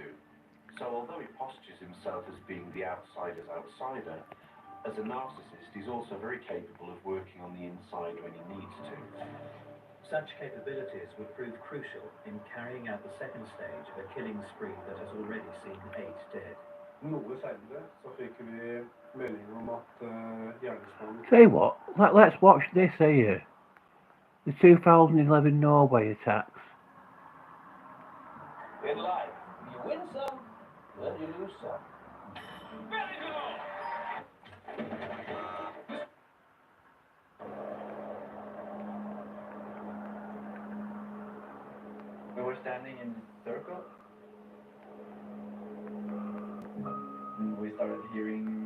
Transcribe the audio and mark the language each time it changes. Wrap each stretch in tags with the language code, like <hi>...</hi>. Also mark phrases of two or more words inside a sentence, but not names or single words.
<en>So although he postures himself as being the outsider's outsider, as a narcissist he's also very capable of working on the inside when he needs to. Such capabilities would prove crucial in carrying out the second stage of a killing spree that has already seen 8 dead.</en> <no>Noe senere så fikk vi melding om at gjerningsmannen...</no> <en>Say what? Let's watch this here. The 2011 Norway attacks. In life, you win some, then you lose some. We were standing in a circle, and we started hearing.</en>